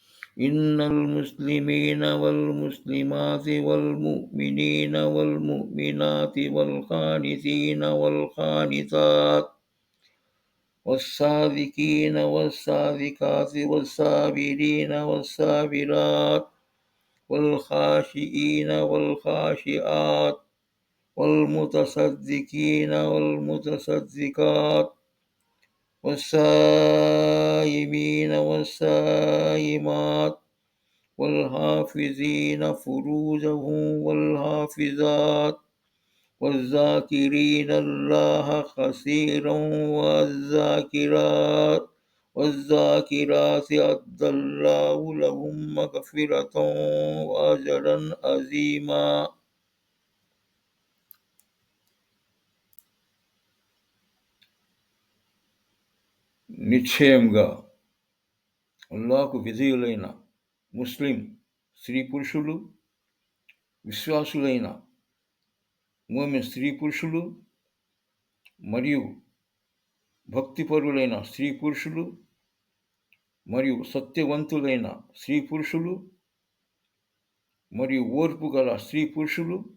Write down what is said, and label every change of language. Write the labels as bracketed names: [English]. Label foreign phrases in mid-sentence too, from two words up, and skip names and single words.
[Arabic] إن المسلمين والمسلمات والمؤمنين والمؤمنات والقانتين والقانتات والصادقين والصادقات والصابرين والصابرات والخاشئين والخاشئات والمتصدقين والمتصدقات والصائمين والصائمات والحافظين فروجهم والحافظات والذاكرين الله كثيرا والذاكرات أعد الله لهم مغفرة وأجرا عظيما. [Telugu] నిశ్చయంగా అల్లాహకు విధేయులైన ముస్లిం స్త్రీ పురుషులు, విశ్వాసులైన మోమిన్ స్త్రీ పురుషులు మరియు భక్తిపరులైన స్త్రీ పురుషులు మరియు సత్యవంతులైన స్త్రీ పురుషులు మరియు ఓర్పు గల స్త్రీ పురుషులు